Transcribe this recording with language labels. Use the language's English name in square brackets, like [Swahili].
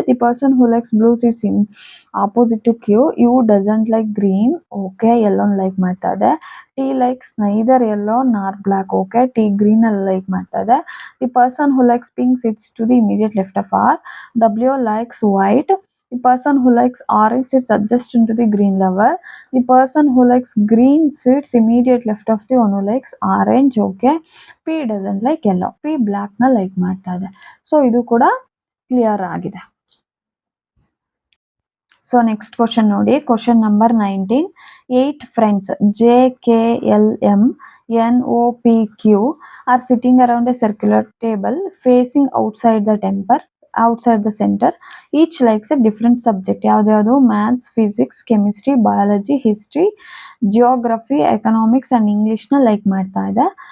[English] The person who likes blue sits in opposite to Q. U doesn't like green. [Kannada] Okay, ಯೆಲ್ಲೋನ್ like ಮಾಡ್ತಾ ಇದೆ. [English] T likes neither yellow nor black. [Kannada] Okay, T green ಅಲ್ಲಿ like ಮಾಡ್ತಾ ಇದೆ. [English] The person who likes pink sits to the immediate left of R. W likes white. The person who likes orange sits adjacent to the green lover. The person who likes green sits immediate left of the one who likes orange. Okay, P doesn't like yellow. [Kannada] P black na like ಮಾಡ್ತಾ ಇದೆ. So ಇದು ಕೂಡ clear ಆಗಿದೆ. So next question ನೋಡಿ. [English] Question number 19. 8 friends JKLM NOPQ are sitting around a circular table facing outside the center. Each likes a different subject. [Kannada] ಯಾವ್ದು maths, physics, chemistry, biology, history, geography, economics and English ನ like ಮಾಡ್ತಾ ಇದೆ.